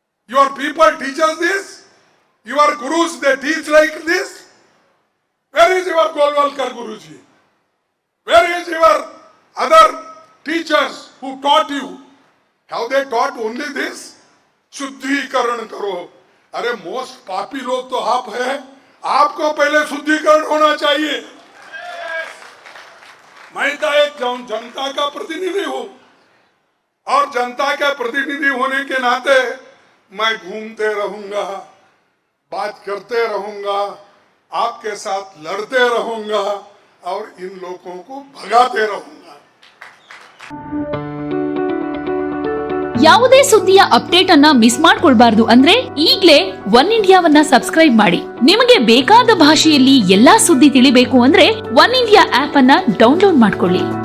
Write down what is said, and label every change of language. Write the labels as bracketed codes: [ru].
[en] Your people teach us this? Your gurus, they teach like this? Where is your Golwalkar Guruji? Where is your other teachers who taught you? Have they taught only this? [hi] शुद्धिकरण करो। अरे most पापी लोग तो आप है, आपको पहले शुद्धिकरण होना चाहिए। मैं तो एक जनता का प्रतिनिधि हूं और जनता का प्रतिनिधि होने के नाते मैं घूमते रहूंगा, बात करते रहूंगा, आपके साथ लड़ते रहूंगा और इन लोगों को भगाते रहूंगा। [kn] ಯಾವುದೇ ಸುದ್ದಿಯ ಅಪ್ಡೇಟ್ ಅನ್ನ ಮಿಸ್ ಮಾಡ್ಕೊಳ್ಬಾರ್ದು ಅಂದ್ರೆ ಈಗಲೇ ಒನ್ ಇಂಡಿಯಾವನ್ನ ಸಬ್ಸ್ಕ್ರೈಬ್ ಮಾಡಿ. ನಿಮಗೆ ಬೇಕಾದ ಭಾಷೆಯಲ್ಲಿ ಎಲ್ಲಾ ಸುದ್ದಿ ತಿಳಿಬೇಕು ಅಂದ್ರೆ ಒನ್ ಇಂಡಿಯಾ ಆಪ್ ಅನ್ನ ಡೌನ್ಲೋಡ್ ಮಾಡ್ಕೊಳ್ಳಿ.